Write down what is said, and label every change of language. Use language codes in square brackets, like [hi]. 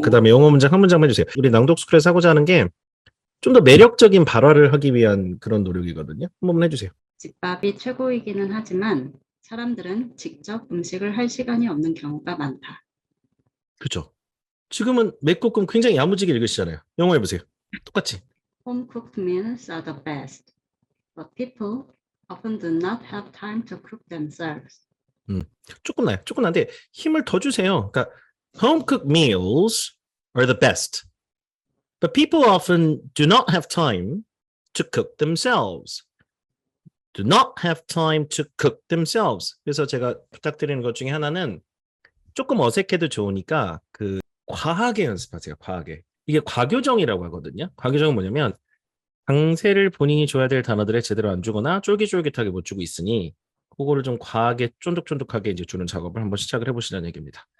[ko] 그 다음에 영어 문장 한 문장만 해주세요. 우리 낭독 스쿨에서 하고자 하는 게 좀 더 매력적인 발화를 하기 위한 그런 노력이거든요. 한 번만 해주세요. 집밥이 최고이기는 하지만 사람들은 직접 음식을 할 시간이 없는 경우가 많다. 그렇죠. 지금은 맵고끔 굉장히 야무지게 읽으시잖아요. 영어 해보세요. 똑같이. [en] Home cooked meals are the best, but people often do not have time to cook themselves. [ko] 조금 나요. 조금 나는데 힘을 더 주세요. [en] 그러니까 home cooked meals are the best, but people often do not have time to cook themselves. Do not have time to cook themselves. [ko] 그래서 제가 부탁드리는 것 중에 하나는 조금 어색해도 좋으니까 그 과하게 연습하세요. 과하게. 이게 과교정이라고 하거든요. 과교정은 뭐냐면 강세를 본인이 줘야 될 단어들에 제대로 안 주거나 쫄깃쫄깃하게 못 주고 있으니 그거를 좀 과하게 쫀득쫀득하게 이제 주는 작업을 한번 시작을 해보시라는 얘기입니다.